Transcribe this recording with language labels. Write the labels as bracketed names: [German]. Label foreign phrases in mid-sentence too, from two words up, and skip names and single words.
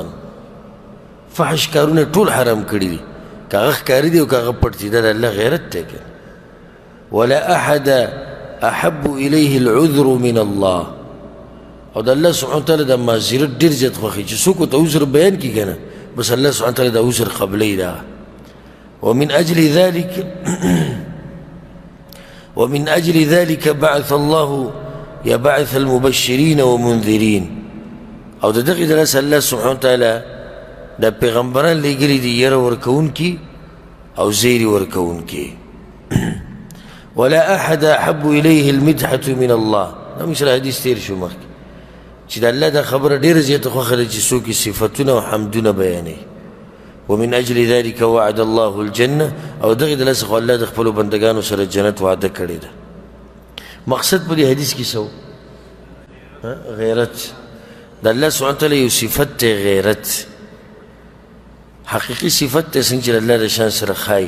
[Pashto] فحش کارونه ټول حرام کړي دي، کاغه ښکاري دي او کاغه پټ دي، دا د الله غیرت دی که. [Arabic] ولا احد احب الیه العذر من الله، [Pashto] او د الله [Arabic] سبحانه وتعالی [Pashto] د معذرت ډېر زیات خوښي چې څوک ورته عذر بیان کړي که نه، بس الله [Arabic] سبحانه وتعالی [Pashto] د عذر قبلی ده. [Arabic] ومن أجل ذلك بعث الله يبعث المبشرين ومنذرين. [Pashto] او د دغې دلاسه الله [Arabic] سبحانه وتعالی [Pashto] دا پیغمبران لېږلي دي یره ورکوونکي او زیري ورکوونکي. [Arabic] ولا أحد أحب إليه المدحة من الله. [Pashto] دا مثل حدیث تیر شو مخکې چې د الله دا خبره ډېره زیاته خوښه ده چې څوک یې صفتونه او حمدونه بیانوي. [Arabic] ومن أجل ذلك وعد الله الجنة. [Pashto] او دغې دلاسه خو الله د خپلو بندګانو سره جنت وعده کړې ده. مقصد په دې حدیث کې څه و؟ غیرت. د الله [Arabic] سبحانه وتعالی [Pashto] یو صفت دی غیرت، حقیقي صفت دی څنګه چې د الله د شان سره ښایي.